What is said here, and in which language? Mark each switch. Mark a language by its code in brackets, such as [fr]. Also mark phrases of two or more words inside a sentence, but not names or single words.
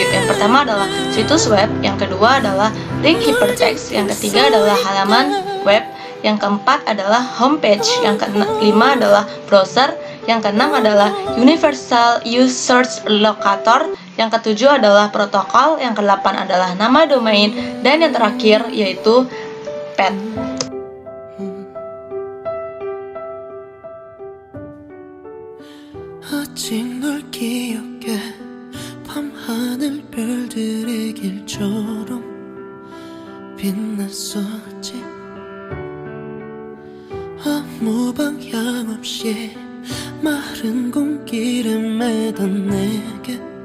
[id] Yang pertama adalah situs web, yang kedua adalah [en] link hypertext, [id] yang ketiga adalah halaman web, yang keempat adalah homepage, yang kelima adalah browser, yang keenam adalah [en] Universal Search Locator, [id] yang ketujuh adalah protokol, yang kedelapan adalah nama domain, dan yang terakhir yaitu path. [ko] 아직 널 기억해 밤하늘 별들의 길처럼 빛났었지 아무 방향 없이 마른 공길에 매던 내게